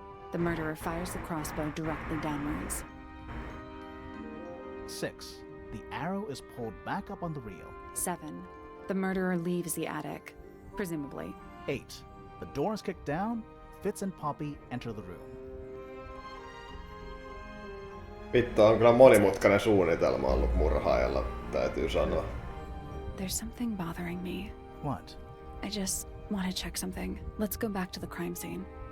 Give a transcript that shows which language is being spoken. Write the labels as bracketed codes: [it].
[en] The murderer fires the crossbow directly downwards. 6. The arrow is pulled back up on the reel. 7. The murderer leaves the attic, presumably. 8. The door is kicked down. Fitz and Poppy enter the room. [fi] Vittu, on kyllä monimutkainen suunnitelma ollut murhaajalla, täytyy sanoa. [en] There's something bothering me. What? I just want to check something. Let's go back to the crime scene.